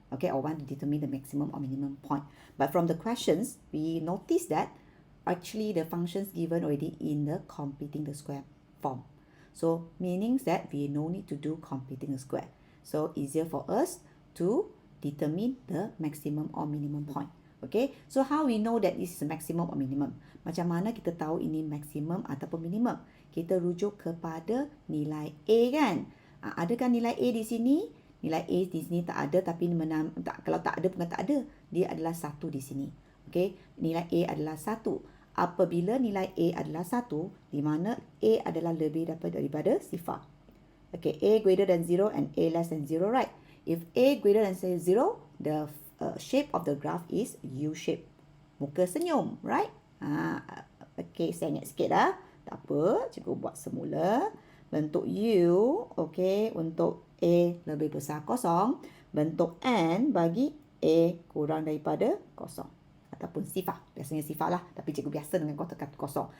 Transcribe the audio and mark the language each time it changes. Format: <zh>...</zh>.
<en>Okay, or want to determine the maximum or minimum point. But from the questions, we notice that actually the functions given already in the completing the square form. So meaning that we no need to do completing the square. So easier for us to determine the maximum or minimum point. Okay, so how we know that this is a maximum or minimum?</en> <ms>Macam mana kita tahu ini maximum ataupun minimum? Kita rujuk kepada nilai A kan? Adakah nilai A di sini? Nilai A di sini tak ada, tapi kalau tak ada bukan tak ada. Dia adalah 1 di sini. Okay, nilai A adalah 1. Apabila nilai A adalah 1, di mana A adalah lebih daripada sifar.</ms> <en>Okay, A greater than 0 and A less than 0, right? If A greater than 0, the shape of the graph is U shape.</en> <ms>Muka senyum, right? Okay, saya ingat sikit dah. Tak apa, cikgu buat semula. Bentuk U, okay, untuk A lebih besar kosong. Bentuk N bagi A kurang daripada kosong. Ataupun sifar. Biasanya sifar lah. Tapi cikgu biasa dengan kata kosong.</ms>